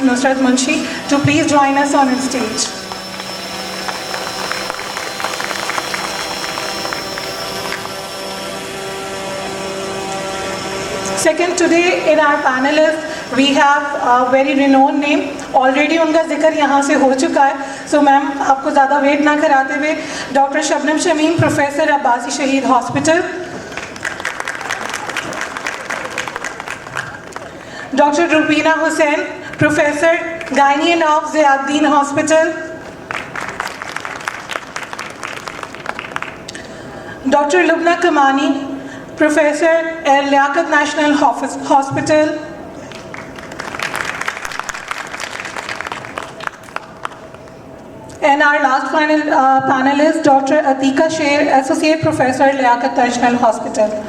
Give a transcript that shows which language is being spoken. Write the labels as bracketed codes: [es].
[en] Nusrat Munshi, to please join us on stage. Second, today in our panelists, we have a very renowned name. [hi] Already उनका जिक्र यहाँ से हो चुका है. So मैम, आपको ज़्यादा वेट ना कराते हुए, डॉक्टर शबनम शमीम, प्रोफेसर अब्बासी शहीद hospital. [en] Doctor Rubina Hussain, professor gynae and of Ziauddin hospital. Doctor Lubna Kamani, Professor Liaquat National Hospital. And our last panelist, Dr. Atika Sher, Associate Professor, Liaquat National Hospital.